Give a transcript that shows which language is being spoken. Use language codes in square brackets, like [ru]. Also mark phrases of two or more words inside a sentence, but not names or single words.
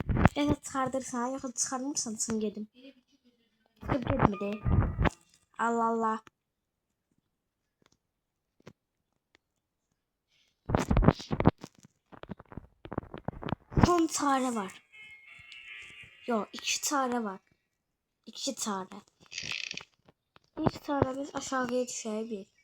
[az] Ya da çıxardırsan, ya da çıxarmırsan, çıxım gedim. Çıxıb getmedi. [tr] Allah Allah. Son çare var. Yok, iki çare var. İki çare. İlk çaremiz aşağıya düşebilir.